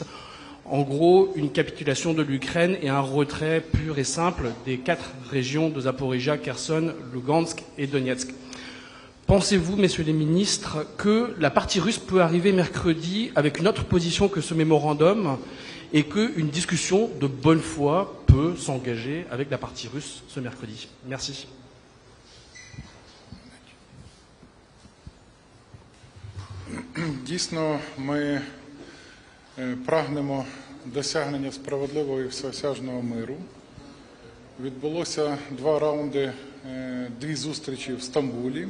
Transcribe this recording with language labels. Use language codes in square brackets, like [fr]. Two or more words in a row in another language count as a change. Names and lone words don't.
[fr] En gros, une capitulation de l'Ukraine et un retrait pur et simple des 4 régions de Zaporijia, Kherson, Lugansk et Donetsk. Pensez-vous, messieurs les ministres, que la partie russe peut arriver mercredi avec une autre position que ce mémorandum et qu'une discussion de bonne foi peut s'engager avec la partie russe ce mercredi? Merci. [uk] Дійсно, ми прагнемо досягнення справедливого і всеосяжного миру. Відбулося 2 раунди, 2 зустрічі в Стамбулі.